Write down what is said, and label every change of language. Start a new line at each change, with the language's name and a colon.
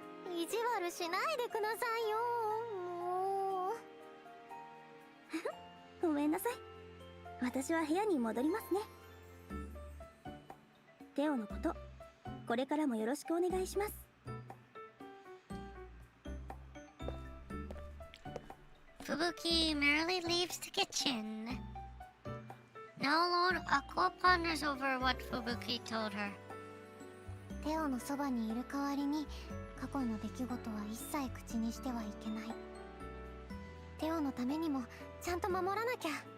Japanese: 意地悪しないでくださいよ。もうごめんなさい。私は部屋に戻りますね。テオのこと、これからもよろしくお願いします。
English: Fubuki merely leaves the kitchen. Now alone, Aqua ponders over what Fubuki told her.
Japanese: テオのそばにいる代わりに過去の出来事は一切口にしてはいけない。テオのためにもちゃんと守らなきゃ。